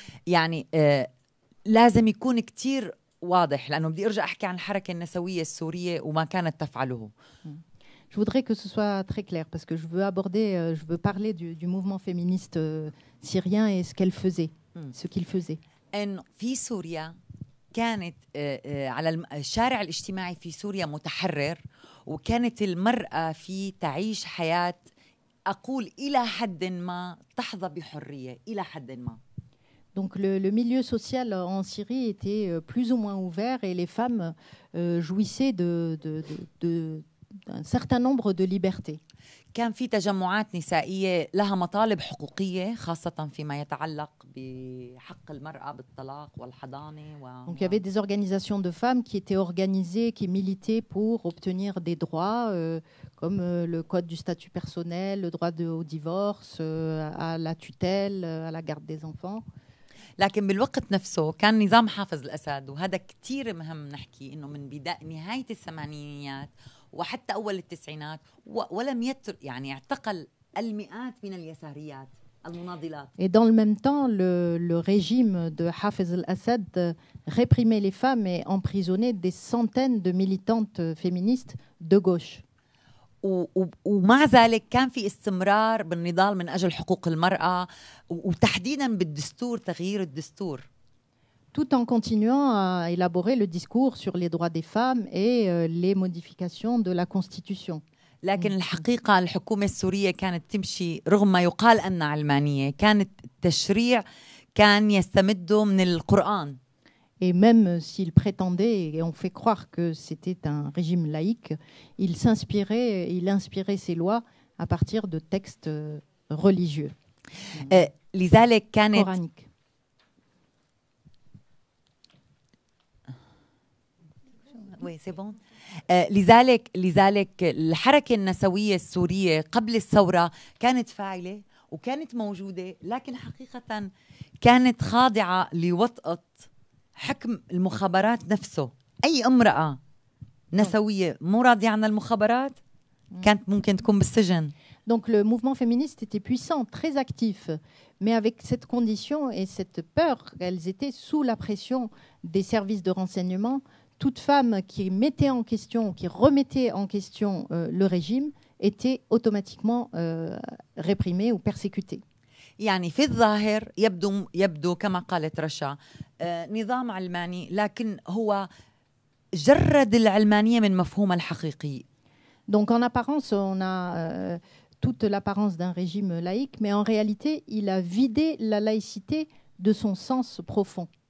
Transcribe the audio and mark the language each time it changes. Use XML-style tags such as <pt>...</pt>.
<ar>يعني لازم يكون كتير واضح لأنه بدي أرجع أحكي عن الحركة النسوية السورية وما كانت تفعله.</ar> <fr>Je voudrais que ce soit très clair parce que je veux parler du mouvement féministe syrien et ce qu'elle faisait, ce qu'il faisait.</fr> <ar>إنه في سوريا كانت على الشارع الاجتماعي في سوريا متحرر وكانت المرأة في تعيش حياة أقول إلى حد ما تحظى بحرية إلى حد ما.</ar> <fr>Donc le milieu social en Syrie était plus ou moins ouvert et les femmes jouissaient d'un certain nombre de libertés.</fr> <ar>كان في تجمعات نسائية لها مطالب حقوقية خاصة فيما يتعلق بحق المرأة بالطلاق والحضانة.</ar> <fr>Donc il y avait des organisations de femmes qui étaient organisées, qui militaient pour obtenir des droits comme le code du statut personnel, le droit au divorce, à la tutelle, à la garde des enfants.</fr> <ar>لكن بالوقت نفسه كان نظام حافظ الأسد وهذا كتير مهم نحكي إنه من نهاية الثمانينيات وحتى أول التسعينات ولم يعني اعتقل المئات من اليساريات المناضلات.</ar> <fr>Et dans le même temps, le régime de Hafez al-Assad réprimait les femmes et emprisonnait des centaines de militantes féministes de gauche.</fr> <ar>ومع ذلك كان في استمرار بالنضال من أجل حقوق المرأة وتحديداً بالدستور تغيير الدستور.</ar> <fr>Tout en continuant à élaborer le discours sur les droits des femmes et les modifications de la Constitution.</fr> <ar>لكن الحقيقة الحكومة السورية كانت تمشي رغم ما يقال أنها علمانية كانت التشريع كان يستمده من القرآن.</ar> <fr>Et même s'il prétendait, et on fait croire que c'était un régime laïque, il inspirait ses lois à partir de textes religieux,</fr> <ar>لذلك كانت</ar> <fr>coraniques. Oui, c'est bon.</fr> <ar>لذلك الحركة النسوية السورية قبل الثورة كانت فاعلة وكانت موجودة لكن حقيقة كانت خاضعة لوطأة حكم المخابرات نفسه. أي امرأة نسوية مو راضية عن المخابرات كانت ممكن تكون بالسجن.</ar> <fr>Donc le mouvement féministe était puissant, très actif, mais avec cette condition et cette peur qu'elles étaient sous la pression des services de renseignement. Toute femme qui mettait en question, qui remettait en question le régime était automatiquement réprimée ou persécutée.</fr> <ar>يعني في الظاهر يبدو كما قالت رشا نظام علماني لكن هو جرد العلمانية من مفهومها الحقيقي.</ar> <fr>Donc en apparence, on a toute l'apparence d'un régime laïque, mais en réalité, il a vidé la laïcité de son sens profond.</fr>